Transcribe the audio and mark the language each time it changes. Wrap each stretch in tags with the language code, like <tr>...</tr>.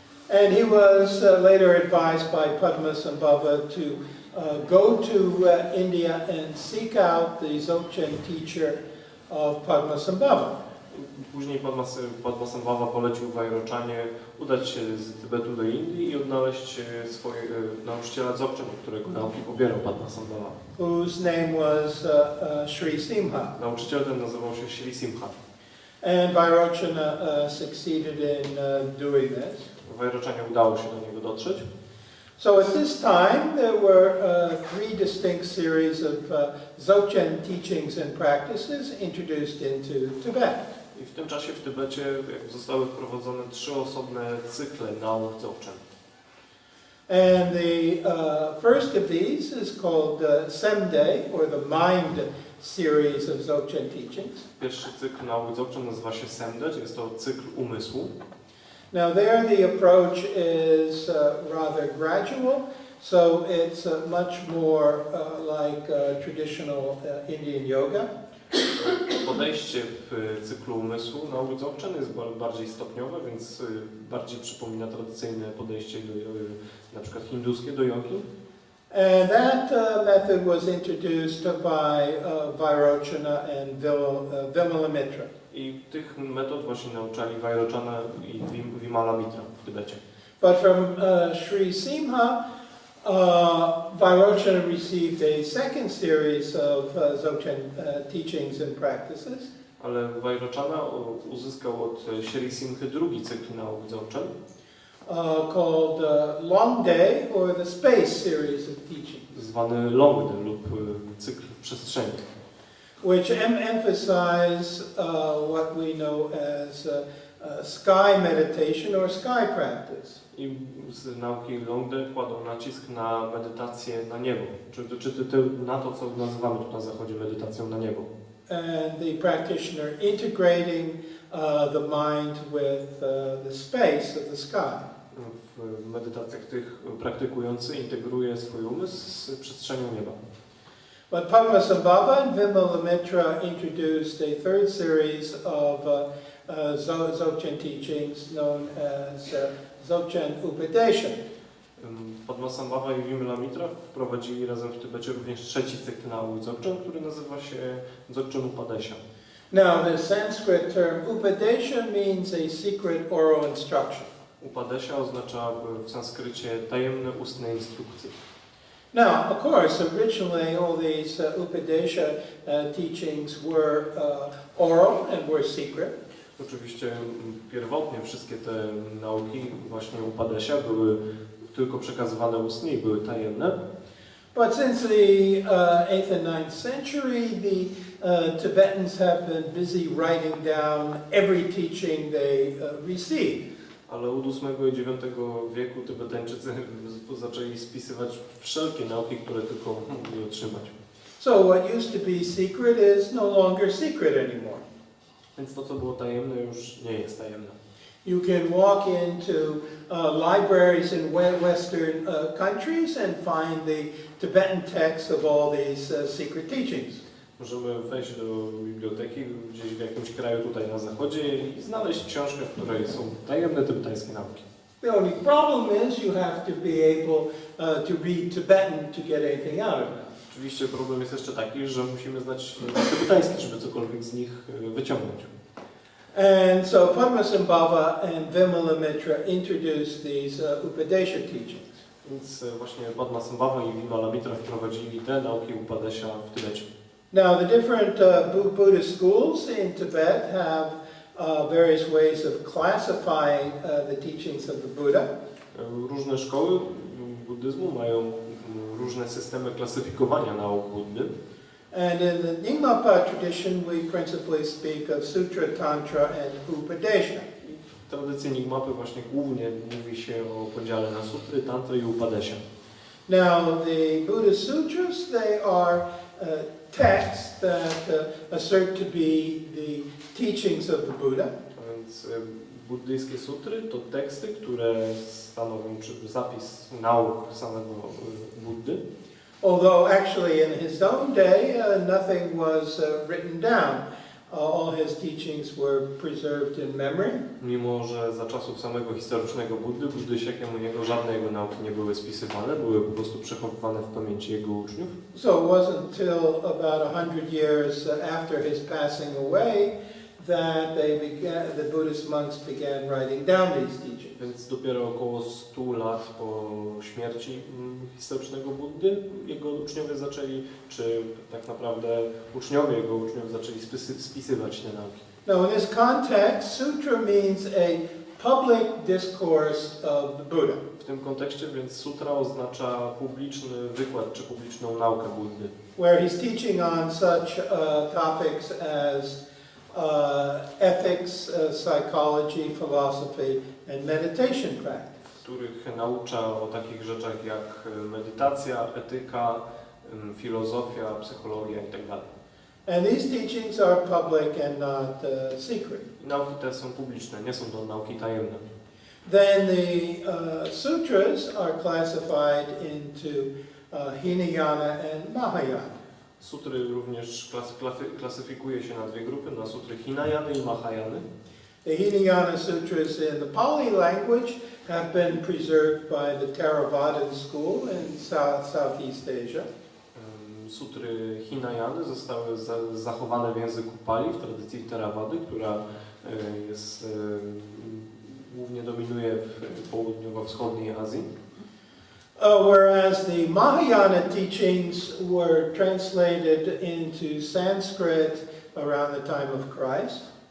<en>And he was later advised by Padmasambhava to go to India and seek out the Dzogchen teacher of Padmasambhava.</en> <pl>Później Padmasambhava polecił Vajrachanie udać się z Tybetu do Indii i odnaleźć swojego nauczyciela Dzogchen, którego nauki pobierał Padmasambhava.</pl> <en>Whose name was Sri Simha.</en> <pl>Nauczyciel ten nazywał się Sri Simha.</pl> <en>And Vajrachana succeeded in doing this.</en> <pl>Wajroczanie udało się do niego dotrzeć.</pl> <en>So at this time, there were three distinct series of Dzogczen teachings and practices introduced into Tibet.</en> <pl>I w tym czasie w Tybecie zostały wprowadzone 3 osobne cykle nauk Dzogchen.</pl> <en>And the first of these is called Semde, or the Mind series of Dzogchen teachings.</en> <pl>Pierwszy cykl nauk Dzogchen nazywa się Semde, czyli jest to cykl umysłu.</pl> <en>Now there the approach is rather gradual, so it's much more like traditional Indian yoga.</en> <pl>Podejście w cyklu umysłu nauk Dzogchen jest bardziej stopniowe, więc bardziej przypomina tradycyjne podejście na przykład hinduskie do jogi.</pl> <en>And that method was introduced by Vajranatha and Vimalamitra.</en> <pl>I tych metod właśnie nauczali Vajrochana i Vimalamitra w Tybecie.</pl> <en>But from Sri Simha, Vajranatha received a second series of Dzogchen teachings and practices.</en> <pl>Ale Vajrochana uzyskał od Sri Simhy drugi cykl nauk Dzogchen.</pl> <en>Called Long Day, or the Space series of teachings.</en> <pl>Zwany Long Day lub cykl przestrzeni.</pl> <en>Which emphasize what we know as sky meditation or sky practice.</en> <pl>I z nauki Long Day kładą nacisk na medytację na niebo, czy na to, co nazywamy tu na zachodzie medytacją na niebo.</pl> <en>And the practitioner integrating the mind with the space of the sky.</en> <pl>W medytacjach tych praktykujący integruje swój umysł z przestrzenią nieba.</pl> <en>But Padmasambhava and Vimalamitra introduced a third series of Dzogchen teachings known as Dzogchen Upadesha.</en> <pl>Padmasambhava i Vimalamitra wprowadzili razem w Tybecie również trzeci cykl nauk Dzogchen, który nazywa się Dzogchen Upadesha.</pl> <en>Now, the Sanskrit term Upadesha means a secret oral instruction.</en> <pl>Upadesha oznacza w sanskrycie tajemne ustne instrukcje.</pl> <en>Now, of course, originally all these Upadesha teachings were oral and were secret.</en> <pl>Oczywiście pierwotnie wszystkie te nauki właśnie Upadesha były tylko przekazywane ustnie i były tajemne.</pl> <en>But since the 8th and 9th century, the Tibetans have been busy writing down every teaching they received.</en> <pl>Ale od VIII i IX wieku Tybetańczycy zaczęli spisywać wszelkie nauki, które tylko mogli otrzymać.</pl> <en>So what used to be secret is no longer secret anymore.</en> <pl>Więc to, co było tajemne, już nie jest tajemne.</pl> <en>You can walk into libraries in Western countries and find the Tibetan texts of all these secret teachings.</en> <pl>Możemy wejść do biblioteki gdzieś w jakimś kraju tutaj na zachodzie i znaleźć książkę, w której są tajemne tybetańskie nauki.</pl> <en>The only problem is you have to be able to read Tibetan to get anything out of it.</en> <pl>Oczywiście problem jest jeszcze taki, że musimy znać tybetański, żeby cokolwiek z nich wyciągnąć.</pl> <en>And so Padmasambhava and Vimalamitra introduced these Upadesha teachings.</en> <pl>Więc właśnie Padmasambhava i Vimalamitra wprowadzili te nauki Upadesha w Tybecie.</pl> <en>Now, the different Buddhist schools in Tibet have various ways of classifying the teachings of the Buddha.</en> <pl>Różne szkoły buddyzmu mają różne systemy klasyfikowania nauk Buddy.</pl> <en>And in the Nyingmapa tradition, we principally speak of Sutra, Tantra, and Upadesha.</en> <pl>W tradycji Nyingmapy właśnie głównie mówi się o podziale na sutry, tantry i upadesha.</pl> <en>Now, the Buddhist sutras, they are texts that assert to be the teachings of the Buddha.</en> <pl>A więc buddyjskie sutry to teksty, które stanowią zapis nauk samego Buddy.</pl> <en>Although actually in his own day nothing was written down. All his teachings were preserved in memory.</en> <pl>Mimo że za czasów samego historycznego Buddy, buddyjskiego niego żadne jego nauki nie były spisywane, były po prostu przechowywane w pamięci jego uczniów.</pl> <en>So it wasn't till about 100 years after his passing away that the Buddhist monks began writing down these teachings.</en> <pl>Więc dopiero około 100 lat po śmierci historycznego Buddy jego uczniowie zaczęli, czy tak naprawdę uczniowie jego uczniów zaczęli spisywać te nauki.</pl> <en>Now in this context, sutra means a public discourse of the Buddha.</en> <pl>W tym kontekście więc sutra oznacza publiczny wykład czy publiczną naukę Buddy,</pl> <en>Where he's teaching on such topics as ethics, psychology, philosophy, and meditation practice.</en> <pl>w których naucza o takich rzeczach jak medytacja, etyka, filozofia, psychologia itd.</pl> <en>And these teachings are public and not secret.</en> <pl>I nauki te są publiczne, nie są to nauki tajemne.</pl> <en>Then the sutras are classified into Hinayana and Mahayana.</en> <pl>Sutry również klasyfikuje się na dwie grupy, na sutry Hinayany i Mahayany.</pl> <en>The Hinayana sutras in the Pali language have been preserved by the Theravadan school in Southeast Asia.</en> <pl>Sutry Hinayany zostały zachowane w języku Pali, w tradycji Theravady, która jest, głównie dominuje w południowo-wschodniej Azji.</pl> <en>Whereas the Mahayana teachings were translated into Sanskrit around the time of Christ.</en>